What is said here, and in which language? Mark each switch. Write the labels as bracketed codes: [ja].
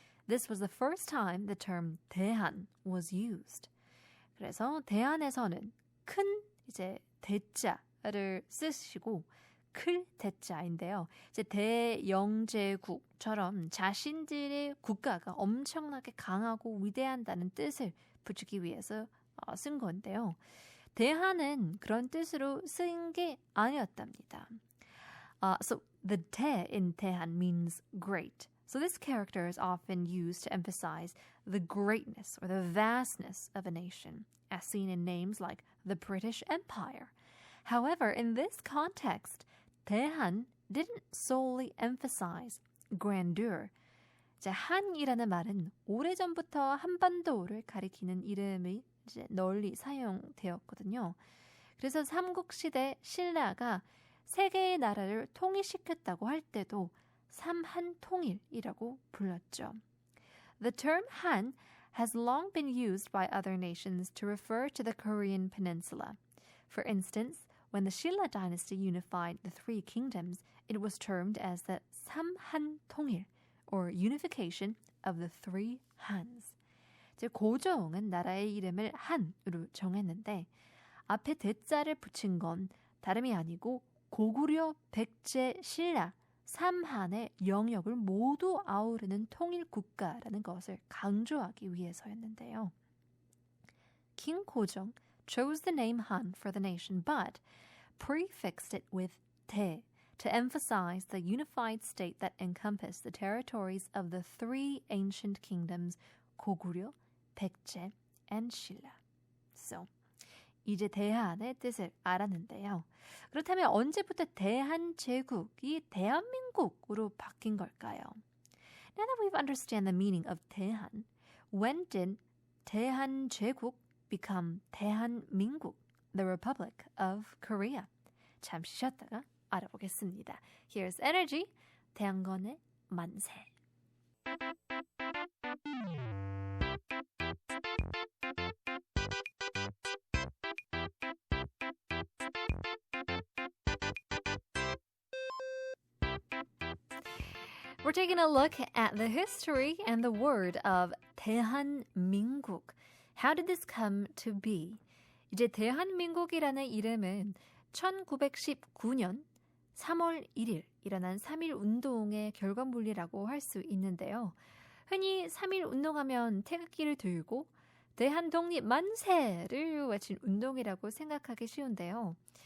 [en] This was the first time the term 대한 was used. [ko] 그래서 대한에서는 큰 이제 대자를 쓰시고 클 대자인데요. 이제 대영제국처럼 자신들의 국가가 엄청나게 강하고 위대한다는 뜻을 붙이기 위해서 쓴 건데요. 대한은 그런 뜻으로 쓴 게 아니었답니다. [en] So the 대 in 대한 means great. So this character is often used to emphasize the greatness or the vastness of a nation, as seen in names like the British Empire. However, in this context, 대한 didn't solely emphasize grandeur. [ko] 이제 한이라는 말은 오래전부터 한반도를 가리키는 이름이 이제 널리 사용되었거든요. 그래서 삼국시대 신라가 세 개의 나라를 통일시켰다고 할 때도 삼한통일이라고 불렀죠. [en] The term Han has long been used by other nations to refer to the Korean peninsula. For instance, when the Silla dynasty unified the three kingdoms, it was termed as the 삼한통일, or unification of the three Hans. [ko] 즉 고종은 나라의 이름을 한으로 정했는데 앞에 대자를 붙인 건 다름이 아니고 고구려, 백제, 신라, 삼한의 영역을 모두 아우르는 통일 국가라는 것을 강조하기 위해서였는데요. [en] King Gojong chose the name Han for the nation, but prefixed it with 대 to emphasize the unified state that encompassed the territories of the three ancient kingdoms, 고구려, 백제, and 신라. [ko] So, 이제 대한의 뜻을 알았는데요. 그렇다면 언제부터 대한제국이 대한민국으로 바뀐 걸까요? [en] Now that we've understand the meaning of 대한, when did 대한제국 become 대한민국, the Republic of Korea? [ko] 잠시 쉬었다가 알아보겠습니다. [en] Here's Energy, [ko] 태양건의 만세. [en] We're taking a look at the history and the word of 대한민국. How did this come to be? [ko] 이제 대한민국이라는 이름은 1919년 3월 1일 일어난 3.1 운동의 결과물이라고 할 수 있는데요. 흔히 3.1 운동하면 태극기를 들고 대한 독립 만세를 외친 운동이라고 생각하기 쉬운데요.